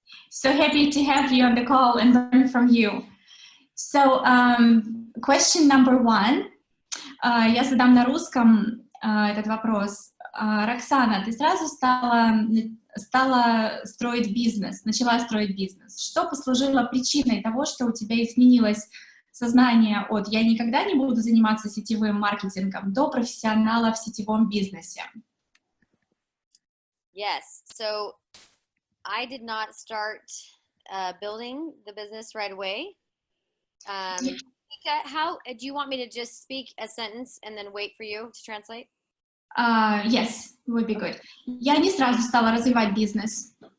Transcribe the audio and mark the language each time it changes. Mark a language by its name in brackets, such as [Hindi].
[English] So happy to have you on the call and learn from you. So, question number one. [Russian] Я задам на русском этот вопрос. Роксана, ты сразу стала строить бизнес, начала строить бизнес. Что послужило причиной того, что у тебя изменилось сознание от «я никогда не буду заниматься сетевым маркетингом» до профессионала в сетевом бизнесе? [English] Yes, so I did not start building the business right away. Vika, how do you want me to just speak a sentence and then wait for you to translate? Yes, would be good. [Russian] Я не сразу стала развивать бизнес.